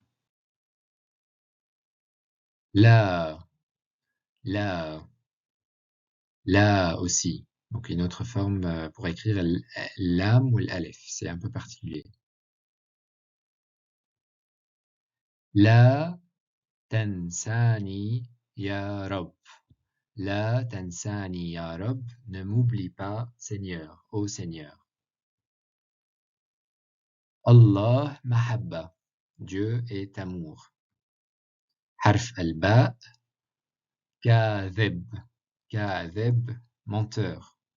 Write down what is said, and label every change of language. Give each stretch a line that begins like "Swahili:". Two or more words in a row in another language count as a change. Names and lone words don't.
French: Là, là, là aussi. Donc une autre forme pour écrire l'am ou l'alef, c'est un peu particulier.
Arabic: لا تنساني يا رب. لا تنساني يا رب.
French: Ne m'oublie pas, Seigneur, ô Seigneur.
Arabic: الله محبة.
French: Dieu est amour.
Arabic: حرف الباء. كذب. كذب, menteur.